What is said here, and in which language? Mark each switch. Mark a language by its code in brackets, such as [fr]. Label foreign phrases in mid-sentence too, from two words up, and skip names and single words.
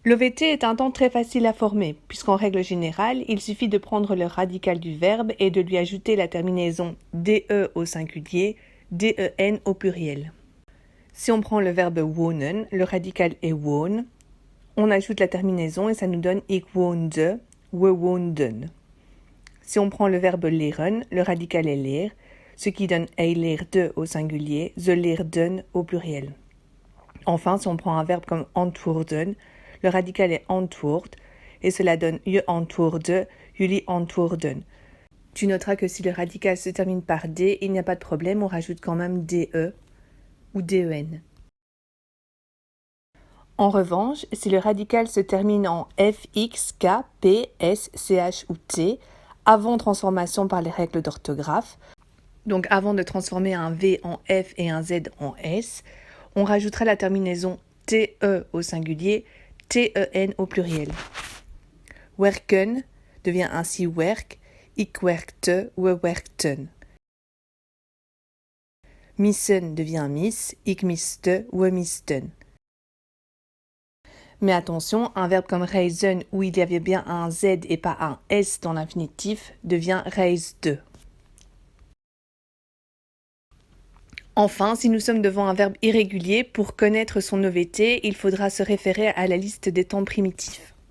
[fr] L'OVT est un temps très facile à former puisqu'en règle générale, il suffit de prendre le radical du verbe et de lui ajouter la terminaison DE au singulier, DEN au pluriel. Si on prend le verbe wohnen, le radical est wohn, on ajoute la terminaison et ça nous donne [nl] ik woonde, we woonden. [fr] Si on prend le verbe leren, le radical est leer, ce qui donne [nl] hij leerde [fr] au singulier, [nl] ze leerden [fr] au pluriel. Enfin, si on prend un verbe comme antwoorden, le radical est antwoord, et cela donne [nl] je antwoorde, jullie antwoorden. [fr] Tu noteras que si le radical se termine par D, il n'y a pas de problème, on rajoute quand même DE ou DEN. En revanche, si le radical se termine en F, X, K, P, S, CH ou T, avant transformation par les règles d'orthographe, donc avant de transformer un V en F et un Z en S, on rajoutera la terminaison TE au singulier, TEN au pluriel. [nl] Werken [fr] devient ainsi [nl] werk, ik werkte, we werkten. Missen devient miss, ik miste, we misten. [fr] Mais attention, un verbe comme reisen où il y avait bien un Z et pas un S dans l'infinitif devient reisde. Enfin, si nous sommes devant un verbe irrégulier, pour connaître son OVT, il faudra se référer à la liste des temps primitifs.